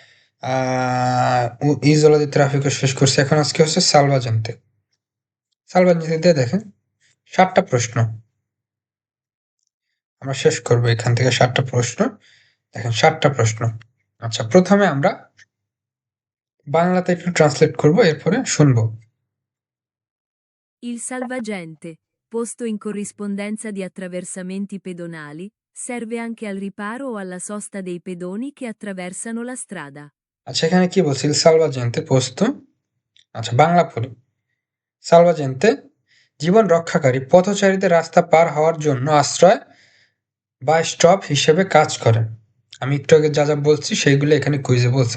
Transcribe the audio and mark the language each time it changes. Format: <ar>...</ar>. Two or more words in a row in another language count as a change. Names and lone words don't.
<bn>ইজোলাদি ট্রাফিকও শেষ করছি, এখন আজকে হচ্ছে সালভাজেন্তে। সালভাজেন্তে দেখেন 7টা প্রশ্ন আমরা শেষ করব, এখান থেকে 7টা প্রশ্ন, দেখেন 7টা প্রশ্ন। আচ্ছা, প্রথমে আমরা বাংলাতে একটু ট্রান্সলেট করব, এরপরে শুনবো।</bn> <it>Il salvagente, posto in corrispondenza di attraversamenti pedonali, serve anche al riparo o alla sosta dei pedoni che attraversano la strada.</it> <bn>আচ্ছা, এখানে কি বলছি,</bn> <it>salvagente posto,</it> <bn>আচ্ছা বাংলা পড়ি। সালভাজেন্তে জীবন রক্ষাকারী, পথচারীদের রাস্তা পার হওয়ার জন্য আশ্রয় বা স্টপ হিসেবে কাজ করে। আমি একটু আগে যা যা বলছি সেইগুলো এখানে কুইজে বলছে।</bn>